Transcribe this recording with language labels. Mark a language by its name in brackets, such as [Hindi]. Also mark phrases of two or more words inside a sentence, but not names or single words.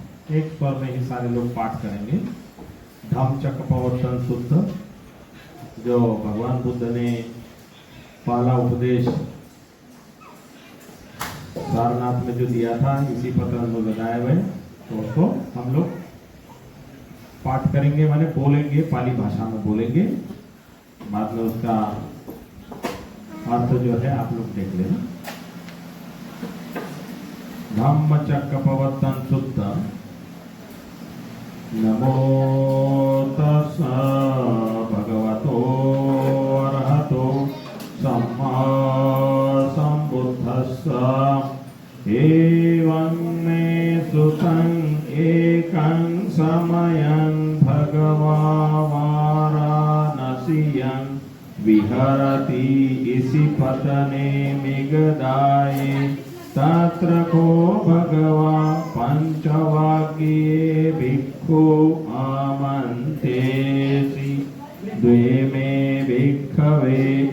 [Hindi] एक स्वर में ही सारे लोग पाठ करेंगे। धम्मचक्कप्रवर्तन सूत्र, जो भगवान बुद्ध ने पहला उपदेश सारनाथ में जो दिया था, इसी पत्र में बताए हुए, तो उसको हम लोग पाठ करेंगे, माने बोलेंगे, पाली भाषा में बोलेंगे। बाद में उसका अर्थ जो है आप लोग देख लेना। धम्मचक्कप्रवर्तन सूत्र। [Pali] नमो तस्सा भगवतो अरहतो सम्मा सम्बुद्धस्सा एवं मे सुतं एकं समयं भगवा वाराणसीयं विहरति इसी पतने मिगदाये तत्र को भगवा पंचवाक्ये भिक्खु आमन्तेसि द्वे मे भिक्खवे